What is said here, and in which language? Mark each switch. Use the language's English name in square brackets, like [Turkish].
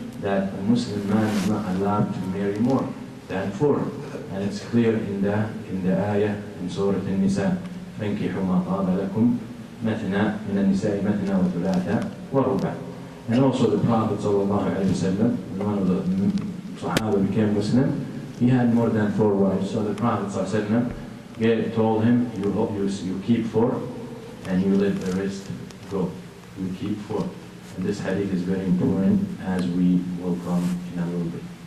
[English] that a Muslim man is not allowed to marry more than 4. And it's clear in the ayah in Surah An-Nisa, [Arabic] فَانْكِحُوا مَا طَابَ لَكُمْ مَثْنَى مِنَ النِّسَاءِ مَثْنَى وَثُلَاثَ وَرُبَاعَ. [English] And also the Prophet ﷺ, when one of the Sahaba became Muslim, he had more than 4 wives. So the Prophet ﷺ told him, you keep 4 and you let the rest go. You keep 4. And this hadith is very important, as we will come in a little bit.